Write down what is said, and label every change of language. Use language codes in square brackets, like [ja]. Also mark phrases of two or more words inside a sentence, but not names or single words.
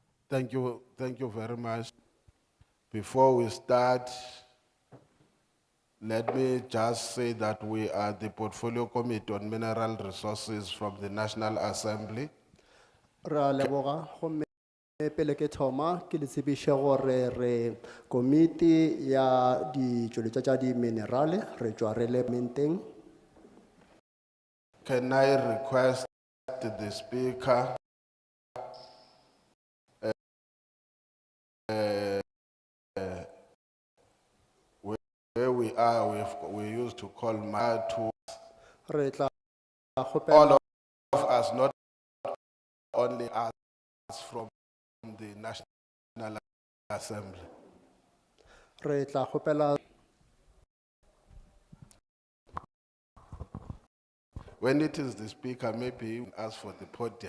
[en] Thank you very much. Before we start, let me just say that we are the Portfolio Committee on Mineral Resources from the National Assembly. [nso] Ra leboga gomme pele ke thoma ke le tsebiše gore re komiti ya ditšweletša tša di minerale re tšwa re le menteng. [en] Can I request the speaker where we are, we used to call to [nso] Re tla [en] all [nso] kgopela [en] of us, not only us from the National Assembly. [nso] re tla kgopela [en] When it is the speaker, maybe you ask for the podium.